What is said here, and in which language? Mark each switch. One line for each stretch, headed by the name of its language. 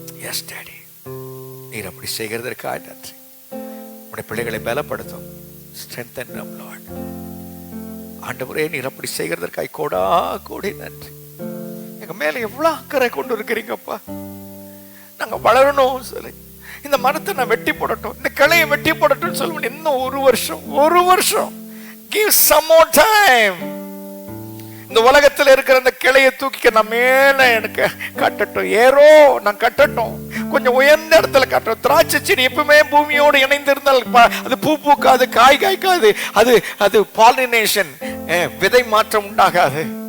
Tamil: Yes daddy, நீர் அப்படி செய்கிறதற்காக நன்றி. உடைய பிள்ளைகளை பலப்படுத்தும்.
English: strengthen them Lord.
Tamil: ஆண்டவரே, நீர் அப்படி செய்கிறதற்காக கோடா கோடி நன்றி. எங்க மேல எவ்வளவு அக்கறை கொண்டு இருக்கிறீங்கப்பா. நாங்க வளரணும் சொல்லி இந்த மரத்தை நான் வெட்டி போடட்டும், இந்த கிளையை வெட்டி போடட்டும் சொல்லுவேன். இன்னும் ஒரு வருஷம்
English: give some more time.
Tamil: இந்த உலகத்தில் இருக்கிற அந்த கிளையை தூக்கிக்க நான் மேல எனக்கு கட்டட்டும், ஏறோ நான் கட்டட்டும், கொஞ்சம் உயர்ந்த இடத்துல கட்டட்டும். திராட்சை செடி எப்பவுமே பூமியோடு இணைந்திருந்தால் அது பூ பூக்காது, காய் காய்க்காது, அது பாலினேஷன், விதை மாற்றம் உண்டாகாது.